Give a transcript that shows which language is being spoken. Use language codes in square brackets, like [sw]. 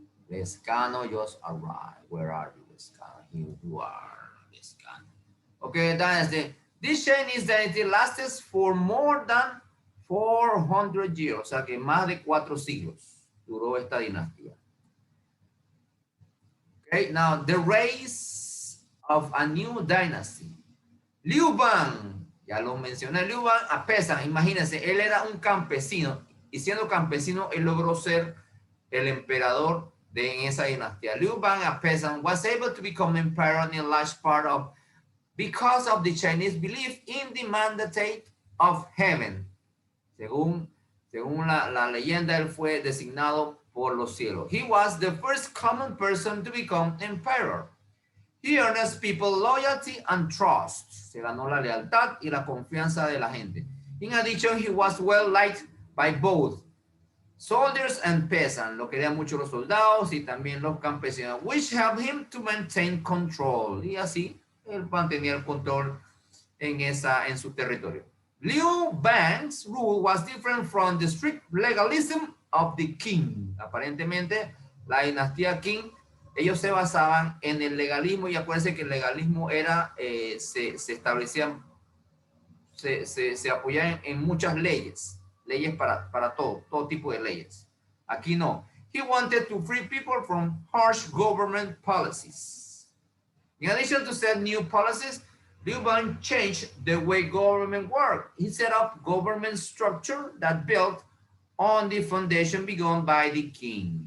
[en] Lescano just arrived. Where are you, Lescano? Here you are, Lescano. Okay, dynasty. This Chinese dynasty lasted for more than 400 years. [es] O sea que más de 4 siglos duró esta dinastía. [en] Okay, now the rise of a new dynasty. [es] Liu Bang, ya lo mencioné, Liu Bang, a pesar, imagínense, él era un campesino y siendo campesino, él logró ser el emperador en esa dinastía. [en] Liu Bang, a peasant, was able to become emperor in a large part of because of the Chinese belief in the mandate of heaven. [es] Según la leyenda, él fue designado por los cielos. [en] He was the first common person to become emperor. He earned people loyalty and trust. [es] Se ganó la lealtad y la confianza de la gente. [en] In addition, he was well liked by both soldiers and peasants. [es] Lo querían mucho los soldados y también los campesinos, [en] which helped him to maintain control. [es] Y así, él mantenía el control en su territorio. [en] Liu Bang's rule was different from the strict legalism of the king. [es] Aparentemente, la dinastía Qing, ellos se basaban en el legalismo y acuérdense que el legalismo era, se establecían, se apoyaban en muchas leyes para todo tipo de leyes. Aquí no. [en] He wanted to free people from harsh government policies. In addition to set new policies, Liu Bang changed the way government worked. He set up government structure that built on the foundation begun by the king.